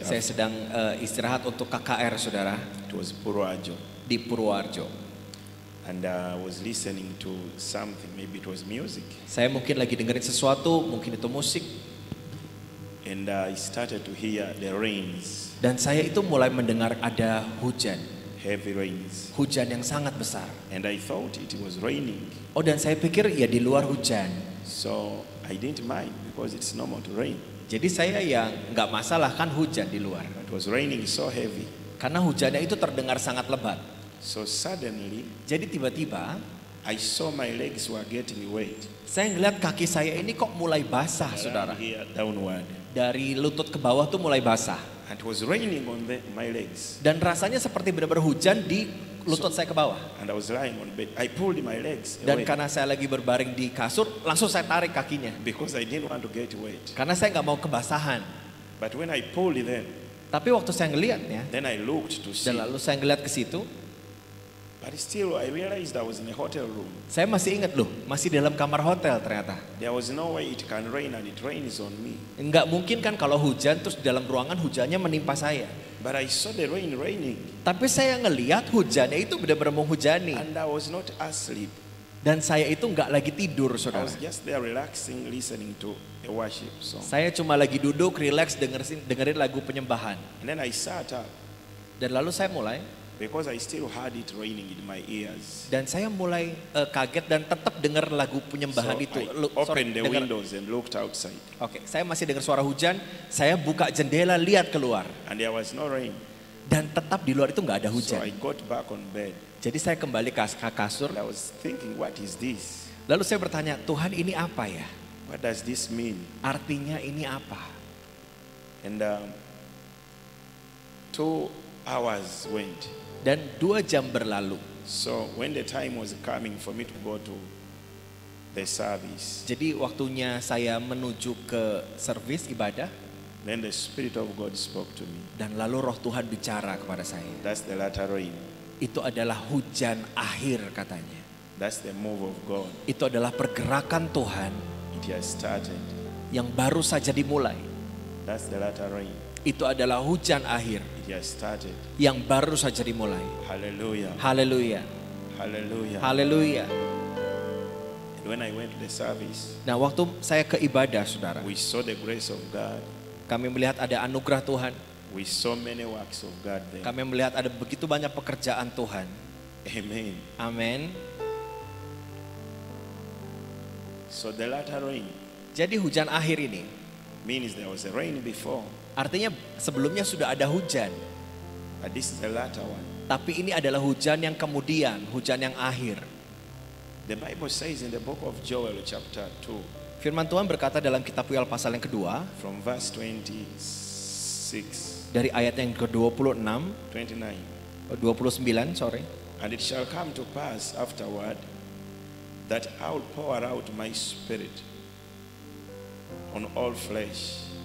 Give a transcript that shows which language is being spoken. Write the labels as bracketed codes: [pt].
[id] Saya sedang istirahat untuk KKR, saudara, [en] It was Purwajo. [id] di Purworejo. [en] And I was listening to something, maybe it was music. [id] Saya mungkin lagi dengerin sesuatu, mungkin itu musik. [en] And I started to hear the rains, [id] Dan saya itu mulai mendengar ada hujan. [en] heavy rains. [id] Hujan yang sangat besar. [en] And I thought it was raining. [id] Oh, dan saya pikir ya di luar hujan. [en] So I didn't mind because it's normal to rain. [id] Jadi saya yang nggak masalah kan hujan di luar. [en] It was raining so heavy. [id] Karena hujannya itu terdengar sangat lebat. [en] So suddenly [id] Jadi tiba-tiba [en] I saw my legs were getting wet. [id] saya ngeliat kaki saya ini kok mulai basah, [en] Around [id] saudara. [en] here downward. [id] Dari lutut ke bawah tuh mulai basah. [en] And it was raining on my legs. [id] Dan rasanya seperti benar-benar hujan di lutut saya ke bawah. [en] And I was lying on bed. I pulled my legs [id] Dan [en] away [id] karena saya lagi berbaring di kasur, langsung saya tarik kakinya. [en] because I didn't want to get wet. [id] Karena saya nggak mau kebasahan. [en] But when I pulled them, [id] Tapi waktu saya ngeliatnya, [en] then I looked to see. [id] dan lalu saya ngeliat ke situ, [en] But still, I realized I was in a hotel room. [id] saya masih ingat loh, masih dalam kamar hotel ternyata. [en] There was no way it can rain and it rains on me. [id] Nggak mungkin kan kalau hujan terus di dalam ruangan hujannya menimpa saya. [en] But I saw the rain raining [id] Tapi saya ngeliat hujannya itu benar-benar menghujani. [en] and I was not asleep. [id] Dan saya itu nggak lagi tidur, [en] I [id] saudara. [en] was just there relaxing, listening to a worship song. [id] Saya cuma lagi duduk, relax, dengerin lagu penyembahan. [en] And then I sat up [id] Dan lalu saya mulai, [en] because I still had it raining in my ears. [id] dan saya mulai kaget dan tetap dengar lagu [en] So [id] penyembahan itu. [en] I opened the windows and looked outside. [id] Oke, saya masih dengar suara hujan. Saya buka jendela, lihat keluar. [en] And there was no rain. [id] Dan tetap di luar itu nggak ada [en] So [id] hujan. [en] I got back on bed. [id] Jadi saya kembali ke kasur. [en] And I was thinking, what is this? [id] Lalu saya bertanya, Tuhan ini apa ya? [en] What does this mean? [id] Artinya ini apa? [en] And 2 hours went. [id] Dan 2 jam berlalu. [en] So when the time was coming for me to go to the service, [id] Jadi waktunya saya menuju ke servis ibadah. [en] then the Spirit of God spoke to me. [id] Dan lalu roh Tuhan bicara kepada saya. [en] That's the latter rain. [id] Itu adalah hujan akhir katanya. [en] That's the move of God. [id] Itu adalah pergerakan Tuhan [en] It has started. [id] yang baru saja dimulai. [en] That's the latter rain. [id] Itu adalah hujan akhir [en] It has started. [id] yang baru saja dimulai. [en] Hallelujah. [id] Haleluya. [en] Hallelujah. [id] Haleluya. [en] And when I went to the service, [id] Nah, waktu saya ke ibadah, saudara, [en] we saw the grace of God. [id] kami melihat ada anugerah Tuhan. [en] We saw many works of God there. [id] Kami melihat ada begitu banyak pekerjaan Tuhan. [en] Amen. [id] Amin. [en] So the latter rain [id] Jadi hujan akhir ini [en] means there was a rain before, [id] artinya sebelumnya sudah ada hujan. [en] but this is the latter one. [id] Tapi ini adalah hujan yang kemudian, hujan yang akhir. [en] The Bible says in the book of Joel chapter 2 [id] Firman Tuhan berkata dalam kitab Yoel pasal yang kedua, [en] from verse 26, [id] Dari ayat yang ke-26, [en] 29. sorry. And it shall come to pass afterward that I will pour out my spirit on all flesh.